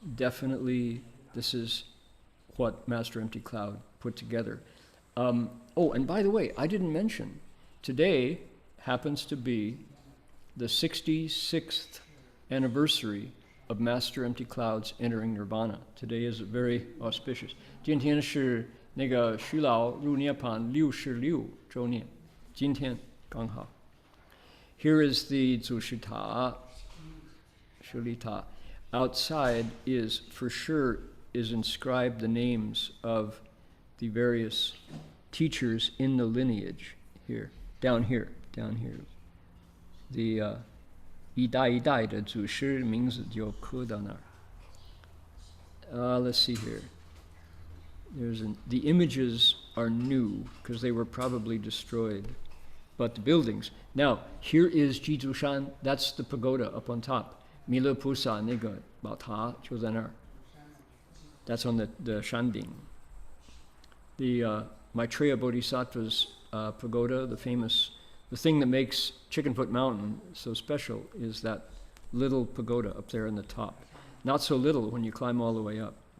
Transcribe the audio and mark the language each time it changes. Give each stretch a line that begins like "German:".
English: Definitely, this is what Master Empty Cloud put together. Oh, and by the way, I didn't mention, today happens to be the 66th anniversary of Master Empty Cloud's entering Nirvana. Today is very auspicious.
Chinese: 今天是那个徐老入涅槃66周年，今天刚好。
English: Here is the Zushita, Shulita. Outside is, for sure, is inscribed the names of the various teachers in the lineage here, down here.
Chinese: The 一代一代的祖师名字就刻到那儿。
English: Let's see here. The images are new because they were probably destroyed, but the buildings. Now, here is Jizushan. That's the pagoda up on top.
Chinese: 弥勒菩萨那个宝塔就在那儿。
English: That's on the Shanding. The Maitreya Bodhisattva's pagoda, the thing that makes Chickenfoot Mountain so special is that little pagoda up there in the top. not so little when you climb all the way up.